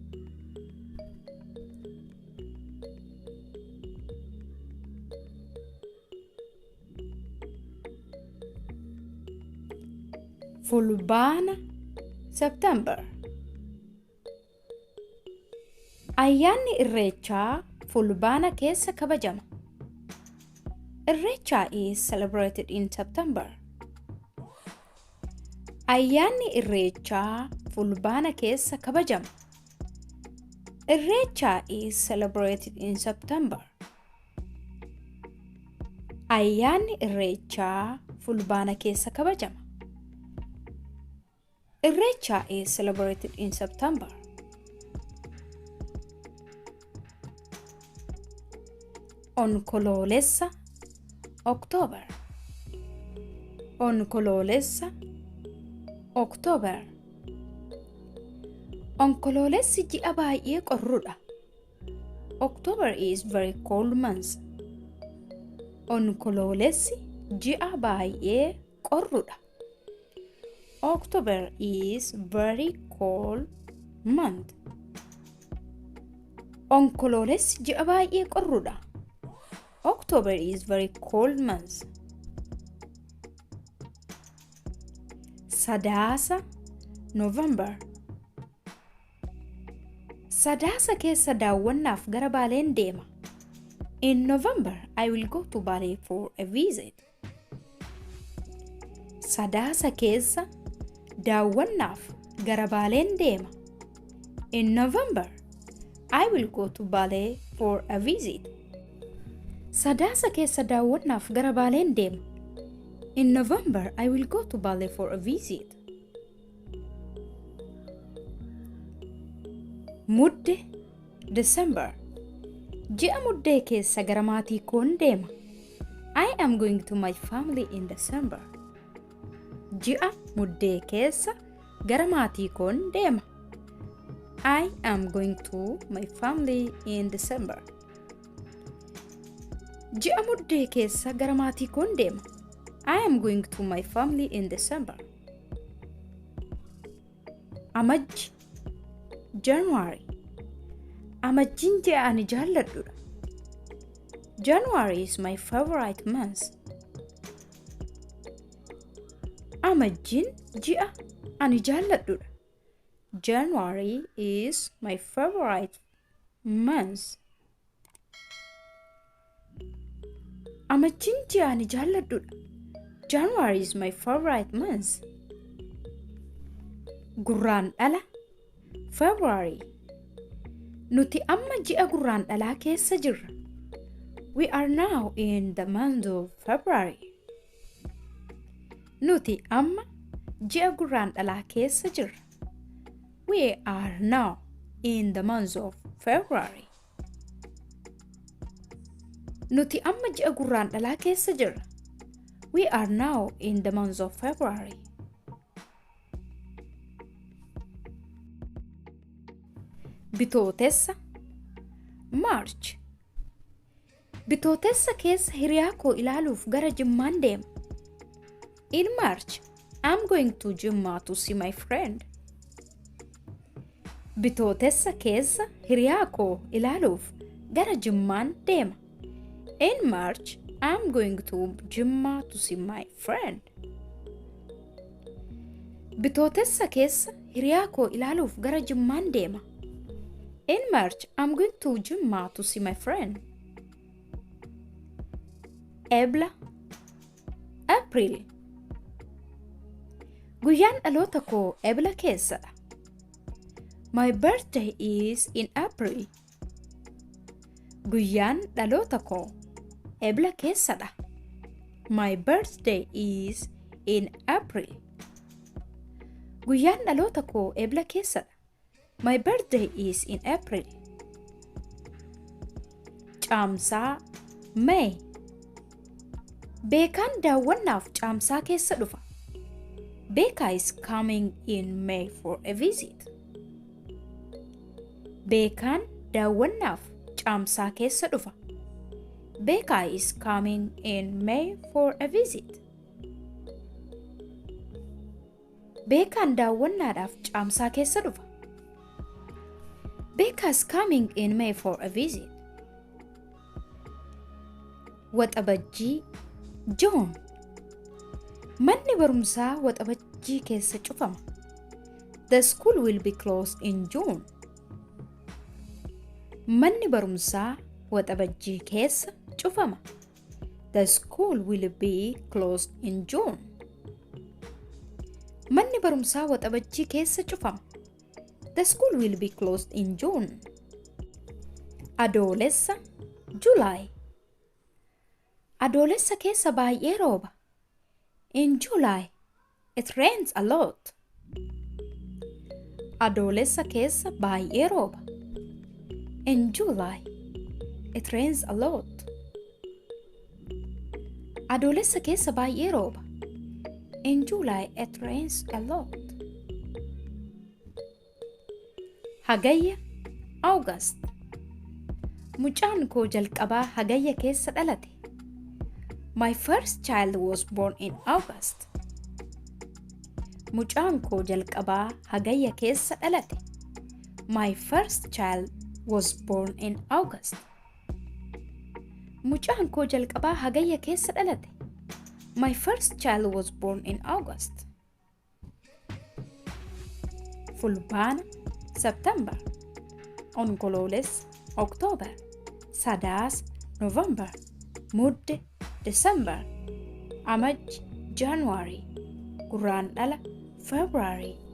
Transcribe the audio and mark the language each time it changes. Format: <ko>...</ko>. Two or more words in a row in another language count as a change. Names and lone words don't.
<om>Fulbaana September. Ayyaanni irreechaa fulbaana keessa kabajama.</om> <en>Irreecha is celebrated in September.</en> <om>Ayyaanni irreechaa fulbaana keessa kabajama.</om> <en>Irreecha is celebrated in September.</en> <om>Ayyaanni irreechaa fulbaana keessa kabajama.</om> <en>Irreecha is celebrated in September.</en> <om>Onkoloolessa October. Onkoloolessa October. Onkoloolessi ji'a baay'ee qorruudha.</om> <en>October is very cold month.</en> <om>Onkoloolessi ji'a baay'ee qorruudha.</om> <en>October is very cold month.</en> <om>Onkoloolessi ji'a baay'ee qorruudha.</om> <en>October is very cold month.</en> <om>Sadaasa November. Sadaasa keessa daawwannaaf gara Baaleen deema.</om> <en>In November, I will go to Bali for a visit.</en> <om>Sadaasa keessa daawwannaaf gara Baaleen deema.</om> <en>In November, I will go to Bali for a visit.</en> <om>Sadaasa keessa daawwannaaf gara Baaleen deema.</om> <en>In November, I will go to Bali for a visit.</en> <om>Mudde December. Ji'a muddee keessa gara maatii koon deema.</om> <en>I am going to my family in December.</en> <om>Ji'a muddee keessa gara maatii koon deema.</om> <en>I am going to my family in December.</en> <om>Ji'a muddee keessa gara maatii koon deema.</om> <en>I am going to my family in December.</en> <om>Amajji January. Amajjiin ji'a ani jaalladhudha.</om> <en>January is my favorite month.</en> <om>Amajjiin ji'a ani jaalladhudha.</om> <en>January is my favorite month.</en> <om>Amajjiin ji'a ani jaalladhudha.</om> <en>January is my favorite month.</en> <om>Gurraandhala February. Nuti amma ji'a gurraandhalaa keessa jirra.</om> <en>We are now in the month of February.</en> <om>Nuti amma ji'a gurraandhalaa keessa jirra.</om> <en>We are now in the month of February.</en> <om>Nuti amma ji'a gurraandhalaa keessa jirra.</om> <en>We are now in the month of February.</en> <om>Bitootessa March. Bitootessa keessa hiriyaa koo ilaaluuf gara Jimmaan deema.</om> <en>In March, I'm going to Jimma to see my friend.</en> <om>Bitootessa keessa hiriyaa koo ilaaluuf gara Jimmaan deema.</om> <en>In March, I'm going to Jimma to see my friend.</en> <om>Bitootessa keessa hiriyaa koo ilaaluuf gara Jimmaan deema.</om> <en>In March, I'm going to Jimma to see my friend.</en> <om>Ebla April. Guyyaan dhaloota koo Ebla keessadha.</om> <en>My birthday is in April.</en> <om>Guyyaan dhaloota koo Ebla keessadha.</om> <en>My birthday is in April.</en> <om>Guyyaan dhaloota koo Ebla keessadha.</om> <en>My birthday is in April.</en> <om>Caamsaa May. Beekaan daawwannaaf caamsaa keessa dhufa.</om> <en>Beeka is coming in May for a visit.</en> <om>Beekaan daawwannaaf caamsaa keessa dhufa.</om> <en>Beeka is coming in May for a visit.</en> <om>Beekaan daawwannaadhaaf caamsaa keessa dhufa.</om> <en>Beeka is coming in May for a visit.</en> <om>Waxabajjii June. Manni barumsaa waxabajjii keessa cufama.</om> <en>The school will be closed in June.</en> <om>Manni barumsaa waxabajjii keessa cufama.</om> <en>The school will be closed in June.</en> <om>Manni barumsaa waxabajjii keessa cufama.</om> <en>The school will be closed in June.</en> <om>Adoolessa July. Adoolessa keessa baay'ee rooba.</om> <en>In July, it rains a lot.</en> <om>Adoolessa keessa baay'ee rooba.</om> <en>In July, it rains a lot.</en> <om>Adoolessa keessa baay'ee rooba.</om> <en>In July, it rains a lot.</en> <om>Hagayya August. Mucaan koo jalqabaa hagayya keessa dhalate.</om> <en>My first child was born in August.</en> <om>Mucaan koo jalqabaa hagayya keessa dhalate.</om> <en>My first child was born in August.</en> <om>Mucaan koo jalqabaa hagayya keessa dhalate.</om> <en>My first child was born in August.</en> <om>Fulbaana September. Onkoloolessa October. Sadaasa November. Mudde December. Amajji January. Gurraandhala February.</om>